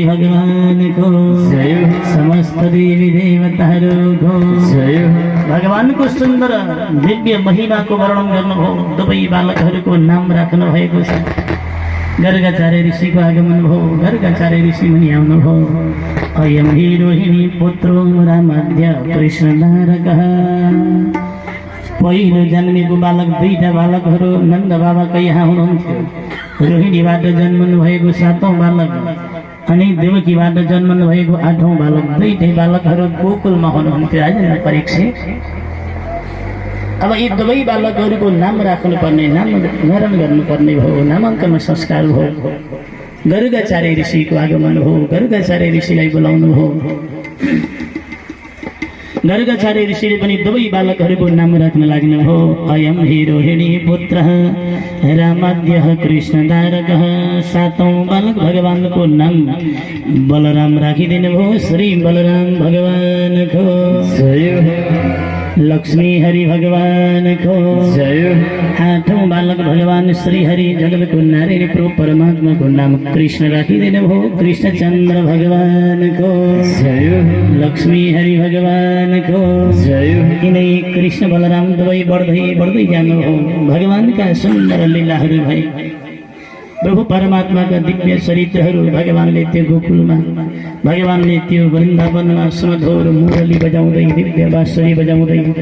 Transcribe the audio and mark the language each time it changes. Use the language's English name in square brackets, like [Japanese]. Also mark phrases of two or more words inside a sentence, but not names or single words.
[Nepali] भगवानको जय समस्त देवी देवताहरूको जय भगवानको सुन्दर दिव्य महिमाको वर्णन गर्नु हो दुवै बालकहरूको नाम राख्नु भएको छ गर्गाचार्य ऋषिको आगमन भयो गर्गाचार्य ऋषि मुनि आउनु भयो [Sanskrit] अयम हि रोहिणी पुत्रो रामाद्य कृष्णधारकः [Nepali] पहिलो जन्मेको बालक दुईटा बालकहरू नन्द बाबाकै यहाँ हुनुहुन्थ्यो रोहिणीबाट जन्मनु भएको 7औं बालक अनि देवकीबाट जन्मनु भएको 8औं बालक दुईटै बालकहरू गोकुलमा हुनुहुन्थ्यो आज परीक्षित अब यी दुवै बालकहरूको नाम राख्नुपर्ने नामकरण गर्नुपर्ने भयो नामाङ्कन संस्कार भयो गर्गाचार्य ऋषिको आगमन हो गर्गाचार्य ऋषिलाई बोलाउनु हो गर्गाचार्य ऋषिले पनि दुवै बालकहरूको नाम राख्न लाग्नु हो [Sanskrit] अयम हि रोहिणी पुत्रः रामाद्यः कृष्णधारकः [Nepali] 7औं बालक भगवानको नाम बलराम राखिदिनु भयो श्री बलराम भगवानको जय लक्ष्मी हरि भगवानको जय 8औं बालक भगवान श्री हरि जगतको नारायण प्रभु परमात्माको नाम कृष्ण राखिदिनु भयो कृष्णचन्द्र भगवानको जय लक्ष्मी हरि भगवानको जय यिनै कृष्ण बलराम दुवै बढ्दै जानु हो भगवानका सुन्दर लीलाहरू भए प्रभु परमात्माका दिव्य चरित्रहरू भगवानले त्यो गोकुलमा भगवानले त्यो वृन्दावनमा सुमधुर मुरली बजाउँदै दिव्य बाँसुरी बजाउँदै